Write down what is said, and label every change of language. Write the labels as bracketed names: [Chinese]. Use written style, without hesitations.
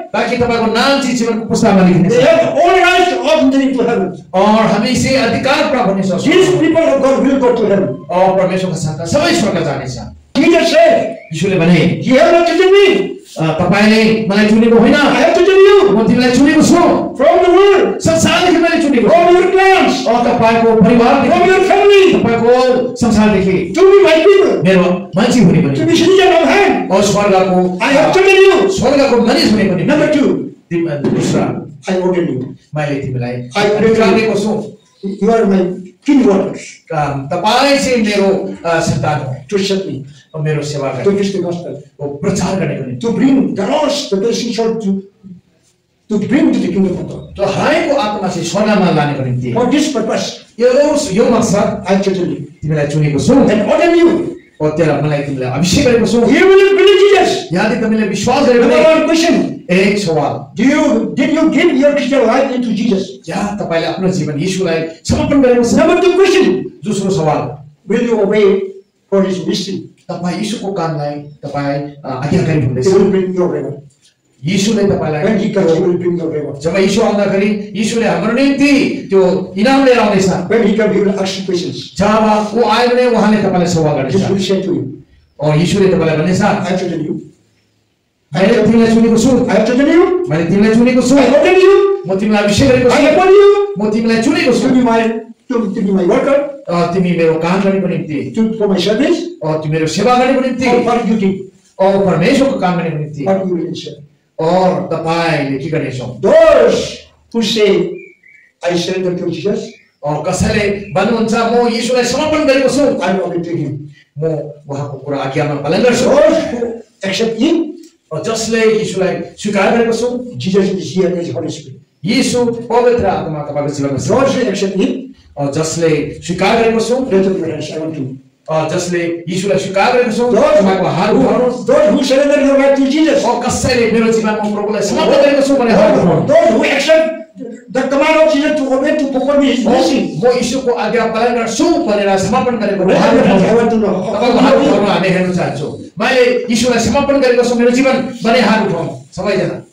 [Nepali] ताकि तपाईको नाम चाहिँ जीवनको पुस्तकमा लेखिनेछ। [English] They have all rights of entering to heaven. [Nepali] और हामी चाहिँ अधिकार प्राप्त हुने सक्छौँ। [English] These people of God will go to heaven. [Nepali] और परमेश्वरका सन्तान सबै स्वर्ग जानेछ। [English] Jesus said, [Nepali] यीशुले भने [English] "You have not chosen me. [Nepali] तपाईले मलाई चुनेको होइन, [English] I have chosen you [Nepali] म तिमीलाई चुनेको छु। [English] from the world, [Nepali] संसारदेखि मैले चुनेको छु। [English] from your clans, [Nepali] और तपाईको परिवारदेखि, [English] from your family, [Nepali] तपाईको संसारदेखि [English] to be my people, [Nepali] मेरो मान्छे हुने [English] to [Nepali] पनि [English] be citizen of heaven. [Nepali] और स्वर्गको [English] I have chosen you." [Nepali] स्वर्गको मानिस हुने पनि। [English] Number two, [Hindi] दूसरा [English] I ordain you. [Nepali] मैले तिमीलाई [English] I [Nepali] अधिकार दिएको छु। [English] You are my king workers [Nepali] तपाईँ चाहिँ मेरो सन्तान हो [English] to serve me, [Nepali] मेरो सेवा [English] to [Nepali] गर्ने [English] preach the gospel, [Nepali] प्रचार गरेको निम्ति [English] to bring the lost, the blessing soul to bring to the kingdom of God. [Nepali] त्यो हराएको आत्मा चाहिँ स्वर्गमा लानेको निम्ति [English] For this purpose, [Nepali] यो मकसद [English] I chosen you [Nepali] तिमीलाई चुनेको छु [English] and ordain you. [Nepali] त्यहाँ मलाई तिमीलाई अभिषेक गरेको छु [English] You will believe Jesus. [Nepali] यदि तिमीले विश्वास गर्यो [English] Number [Nepali] भने [English] one question: [Nepali] एक सवाल [English] did you give your Christian life into Jesus? [Nepali] या तपाईले आफ्नो जीवन येशूलाई समर्पण गरेको छ [English] Number two question: [Nepali] दोस्रो सवाल [English] will you obey for His mission? [Nepali] तपाई येशूको कामलाई तपाई आज्ञाकारी हुँदैछ [English] He will bring your reward. [Nepali] येशूले तपाईलाई [English] When He comes, He will bring your reward. [Nepali] जब येशू आउँदाखेरि येशूले हाम्रो निम्ति त्यो इनाम लिएर आउँदैछ [English] When He comes, He will ask you questions. [Nepali] जब वो आयो भने उहाँले तपाईलाई सवाल [English] He will [Nepali] गर्नेछ [English] say to you, [Nepali] और येशूले तपाईलाई भन्नेछ [English] I have chosen you. [Nepali] मैले तिमीलाई चुनेको छु [English] I have chosen you. [Nepali] मैले तिमीलाई चुनेको छु [English] I ordain you. [Nepali] म तिमीलाई अभिषेक गरेको [English] I [Nepali] छु [English] appoint you [Nepali] म तिमीलाई चुनेको छु [English] to be my worker, [Nepali] तिमी मेरो काम गर्नेको निम्ति [English] for my service, [Nepali] और तिमी मेरो सेवा गर्नेको निम्ति [English] or for duty, [Nepali] और परमेश्वरको काम गर्नेको निम्ति [English] what you will answer. [Nepali] और तपाईले के गर्नेछौ [English] Those who say, I surrender to Jesus, [Nepali] और कसैले भन्नुहुन्छ म येशूलाई समर्पण गरेको छु [English] I will obey Him. [Nepali] म उहाँको कुरा आज्ञामा पालन गर्छु [English] Those who accept Him, [Nepali] और जसले येशूलाई स्वीकार गरेको छु [English] Jesus is here as Holy Spirit. [Nepali] येशू पवित्र आत्मा तपाईको जीवनमा छ [English] Those who accept Him, [Nepali] और जसले स्वीकार गरेको छु [English] raise up your hands. I want to. [Nepali] और जसले येशूलाई स्वीकार गरेको छु [English] Those [Nepali] तपाईको हात उठाउनुहोस् [English] who surrender your life to Jesus, [Nepali] और कसैले मेरो जीवनमा प्रभुलाई समर्पण गरेको छु भने हात उठाउनुहोस् [English] those who accept the command of Jesus to obey, to perform His mission, [Nepali] म येशूको आज्ञा पालन गर्छु भनेर समर्पण गरेको [English] raise [Nepali] हात [English] up your hands. I [Nepali] उठाउनुहोस् [English] want to know [Nepali] तपाईको हात उठाउनु हामी हेर्न चाहन्छु मैले येशूलाई समर्पण गरेको छु मेरो जीवन भने हात उठाउनु सबैजना